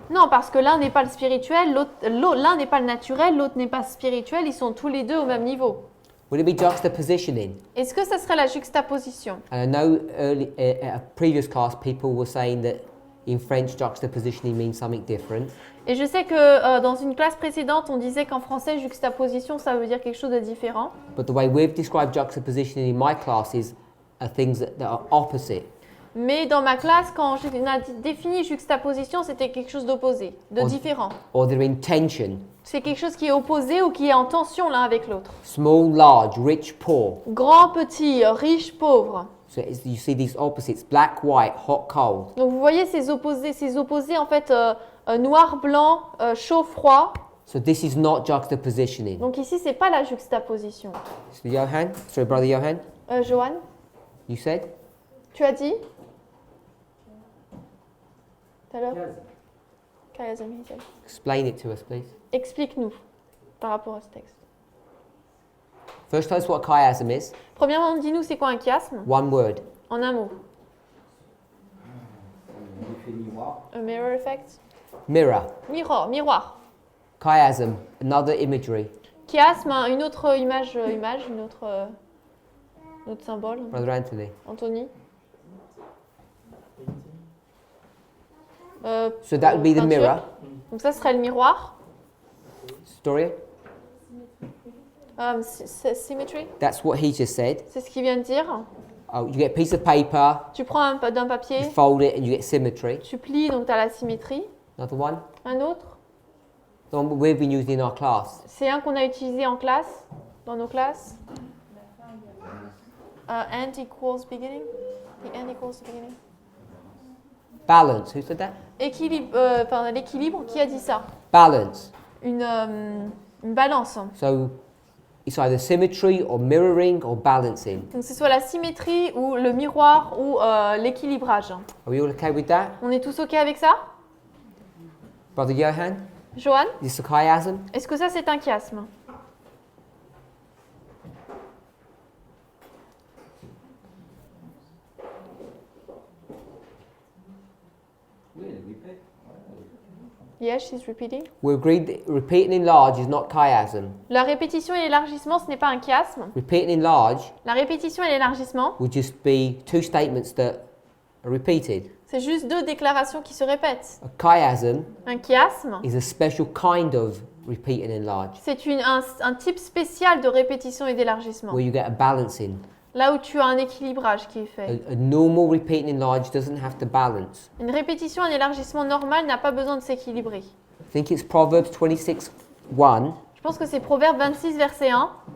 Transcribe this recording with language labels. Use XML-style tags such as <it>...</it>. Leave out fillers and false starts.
<fr>Non, parce que l'un n'est pas le spirituel, l'un n'est pas le naturel, l'autre n'est pas spirituel, ils sont tous les deux au même niveau.</fr> <en>Would it be juxtapositioning?</en> <fr>Est-ce que ça serait la juxtaposition?</fr> <en>And I know early, at a previous class people were saying that in French juxtapositioning means something different.</en> <fr>Et je sais que dans une classe précédente, on disait qu'en français, juxtaposition, ça veut dire quelque chose de différent.</fr> <en>But the way we've described juxtapositioning in my classes are things that are opposite.</en> <fr>Mais dans ma classe, quand on a défini juxtaposition, c'était quelque chose d'opposé, de différent.</fr> <en>Or they're in tension.</en> <fr>C'est quelque chose qui est opposé ou qui est en tension l'un avec l'autre.</fr> <en>Small, large, rich, poor.</en> <fr>Grand, petit, riche, pauvre.</fr> <en>So you see these opposites, black, white, hot, cold.</en> <fr>Donc vous voyez ces opposés en fait, noir, blanc, chaud, froid.</fr> <en>So this is not juxtapositioning.</en> <fr>Donc ici, c'est pas la juxtaposition.</fr> <en>So Johan, sorry brother Johan,</en> <fr>Johan,</fr> <en>you said?</en> <fr>tu as dit? Tout à l'heure? Chiasm,</fr> <en>he said. Explain it to us please.</en> <fr>Explique-nous par rapport à ce texte.</fr> <en>First tell us what chiasm is.</en> <fr>Premièrement, dis-nous c'est quoi un chiasme?</fr> <en>One word.</en> <fr>En un mot.</fr> <en>A mirror effect? Mirror.</en> <fr>Miroir.</fr> <en>Chiasm, another imagery.</en> <fr>Chiasme, une autre image, une autre symbole.</fr> <en>Brother Anthony.</en> <fr>Anthony?</fr> <en>So that would be the</en> <fr>peinture.</fr> <en>mirror.</en> <fr>Donc ça serait le miroir.</fr> <en>Story? Symmetry? That's what he just said.</en> <fr>C'est ce qu'il vient de dire.</fr> <en>Oh, you get a piece of paper,</en> <fr>Tu prends d'un</fr> <en>you</en> <fr>papier,</fr> <en>fold it and you get symmetry.</en> <fr>tu plies, donc tu as la symétrie.</fr> <en>Another one.</en> <fr>Un autre,</fr> <en>The one we've been using in our class.</en> <fr>c'est un qu'on a utilisé en classe, dans nos classes.</fr> <en>End equals beginning. The end equals the beginning. Balance. Who said that?</en> <fr>L'équilibre, qui a dit ça?</fr> <en>Balance.</en> <fr>Une balance.</fr> <en>So it's either symmetry or mirroring or balancing.</en> <fr>Donc c'est soit la symétrie ou le miroir ou l'équilibrage.</fr> <en>Are we all okay with that?</en> <fr>On est tous OK avec ça?</fr> <en>Brother Johan?</en> <fr>Johan,</fr> <en>Is this a chiasm?</en> <fr>est-ce que ça c'est un chiasme?</fr> <en>Yes, she's repeating. We agreed that repeat and enlarge is not chiasm.</en> <fr>La répétition et l'élargissement, ce n'est pas un chiasme.</fr> <en>Repeat and enlarge</en> <fr>La répétition et l'élargissement,</fr> <en>would just be two statements that are repeated.</en> <fr>c'est juste deux déclarations qui se répètent.</fr> <en>A chiasm</en> <fr>Un chiasme,</fr> <en>is a special kind of repeat and enlarge,</en> <fr>c'est un type spécial de répétition et d'élargissement.</fr> <en>where you get a balancing.</en> <fr>Là où tu as un équilibrage qui est fait.</fr> <en>A normal repeat and enlarge doesn't have to balance.</en> <fr>Une répétition, un élargissement normal n'a pas besoin de s'équilibrer.</fr> <en>I think it's Proverbs 26:1.</en> <fr>Je pense que c'est Proverbe 26, verset 1,</fr>